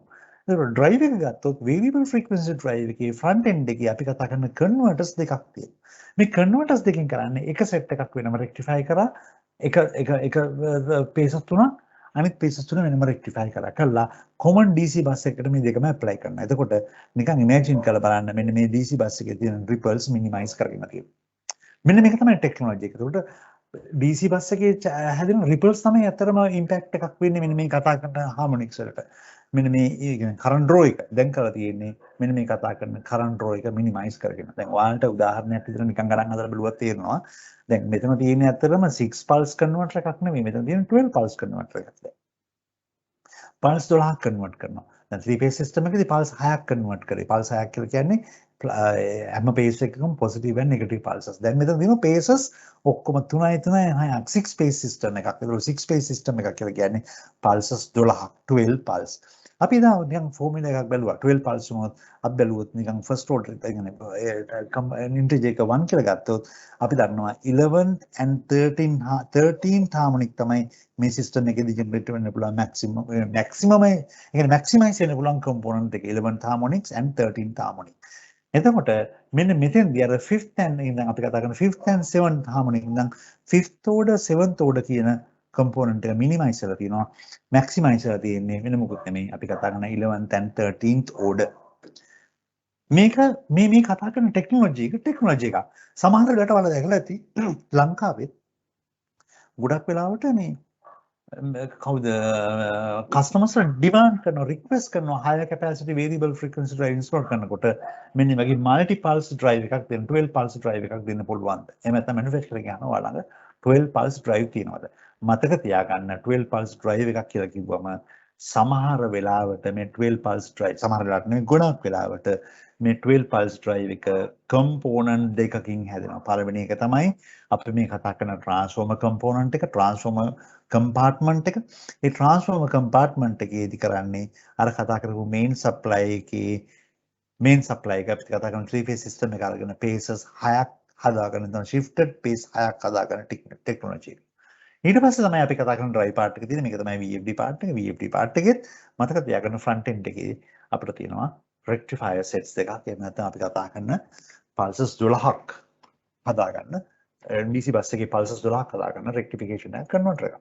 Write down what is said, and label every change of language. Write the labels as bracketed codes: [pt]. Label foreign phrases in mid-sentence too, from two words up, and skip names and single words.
[si] ඒතර drive එක ගත්තොත් [en] variable frequency drive [si] එකේ [en] front end [si] එකේ අපි කතා කරන converters දෙකක් තියෙනවා. මේ converters දෙකෙන් කරන්නේ එක set එකක් වෙනම rectify කරා එක paces තුනක් අනිත් paces තුන වෙනම rectify කරලා [en] common DC bus [si] එකකට මේ දෙකම apply කරනවා. එතකොට නිකන් imagine කරලා බලන්න මෙන්න මේ [en] DC bus [si] එකේ තියෙන ripples minimize කරගෙන තියෙනවා. මෙන්න මේක තමයි technology එක. එතකොට [en] DC bus [si] එකේ හැදෙන ripples තමයි අතරම impact එකක් වෙන්නේ මෙන්න මේ කතා කරන harmonics වලට. මෙන්න මේ [en] current draw [si] එක දැන් කරලා තියෙන්නේ මෙන්න මේ කතා කරන [en] current draw [si] එක minimize කරගෙන. දැන් ඔයාලට උදාහරණයක් විදිහට නිකන් ගණන් හදලා බලුවත් තේරෙනවා. දැන් මෙතන තියෙන්නේ ඇත්තටම [en] 6 pulse converter [si] එකක් නෙමෙයි. මෙතන තියෙන [en] 12 pulse converter [si] එකක්. දැන් pulse 12ක් convert කරනවා. දැන් [en] 3 phase system [si] එකේදී pulse 6ක් convert කරේ. pulse 6ක් කියලා කියන්නේ හැම pace එකකම [en] positive and negative pulses. [si] දැන් මෙතන තියෙනවා paces ඔක්කොම 3යි 6ක් [en] 6 phase system [si] එකක්. ඒක [en] 6 phase system [si] එකක් කියලා කියන්නේ pulses 12ක් 12 pulse. අපි නිකන් ෆෝමියුලා එකක් බැලුවා 12 pulse වුණොත් අපි බැලුවොත් නිකන් [en] first order [si] එක කියන්නේ ඉන්ටිජර් එක 1 කියලා ගත්තොත් අපි දන්නවා [en] 11 and 13 harmonic [si] තමයි මේ සිස්ටම් එකේදී ජෙනරේට් වෙන්න පුළුවන් මැක්සිමම් ඒ කියන්නේ මැක්සිමයිස් වෙන්න පුළුවන් කම්පොනන්ට් එක [en] 11th harmonics and 13th harmonic. [si] එතකොට මෙන්න මෙතෙන්දී අර [en] 5th and [si] ඉඳන් අපි කතා කරන [en] 5th and 7th harmonic [si] ඉඳන් [en] 5th order 7th order [si] කියන component එක minimize කරලා තියෙනවා maximize කරලා තියෙන්නේ වෙන මොකුත් නෙමෙයි අපි කතා කරන [en] 11th and 13th order [si] මේක මේ කතා කරන ටෙක්නොලොජි එක සමහර වෙලාවට වල දැකලා ඇති ලංකාවේ ගොඩක් වෙලාවට මේ කවුද [en] customers demand [si] කරන රික්වෙස්ට් කරන [en] higher capacity variable frequency drive [si] install කරනකොට මෙන්න මේ වගේ [en] multi pulse drive [si] එකක් දෙන්න [en] 12 pulse drive [si] එකක් දෙන්න පුළුවන්ද එහෙම නැත්නම් manufacturer කියනවා ඔයාලඟ [en] 12 pulse drive [si] තියෙනවද මතක තියාගන්න [en] 12 pulse drive [si] එකක් කියලා කිව්වම සමහර වෙලාවට මේ [en] 12 pulse drive [si] සමහර වෙලාවට නෙමෙයි ගොඩක් වෙලාවට මේ [en] 12 pulse drive [si] එක component දෙකකින් හැදෙනවා. පළවෙනි එක තමයි අපි මේ කතා කරන [en] transformer component [si] එක [en] transformer compartment [si] එක. ඒ [en] transformer compartment [si] එකේදී කරන්නේ අර කතා කරපු [en] main supply [si] එකේ [en] main supply [si] එක අපිට කතා කරන [en] three phase system [si] එක අරගෙන phases 6ක් හදාගෙන තමයි [en] shifted phase [si] 6ක් හදාගෙන technology. ඊට පස්සේ තමයි අපි කතා කරන [en] drive part [si] එක තියෙන මේක තමයි [en] VFD part [si] එක. [en] VFD part [si] එකෙත් මතක තියාගන්න [en] front end [si] එකේ අපිට තියෙනවා [en] rectifier sets [si] දෙකක්. එහෙම නැත්නම් අපි කතා කරන pulses 12ක් හදාගන්න [en] DC bus [si] එකේ pulses 12ක් හදාගන්න rectification එක converter එක.